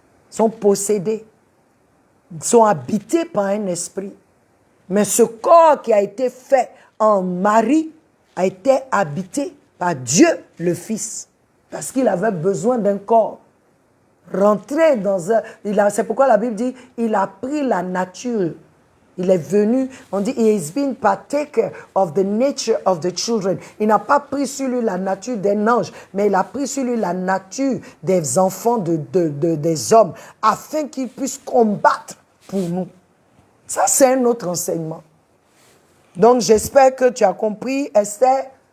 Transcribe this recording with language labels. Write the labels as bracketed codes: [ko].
[fr] Sont possédés. Sont habités par un esprit. Mais ce corps qui a été fait en Marie a été habité par Dieu le Fils. Parce qu'il avait besoin d'un corps. Rentrer dans un... C'est pourquoi la Bible dit, il a pris la nature. Il est venu, on dit, [en] he has been partaker of the nature of the children. [fr] Il n'a pas pris sur lui la nature d'un ange, mais il a pris sur lui la nature des enfants des hommes, afin qu'ils puissent combattre pour nous. Ça, c'est un autre enseignement. Donc, j'espère que tu as compris, Esther.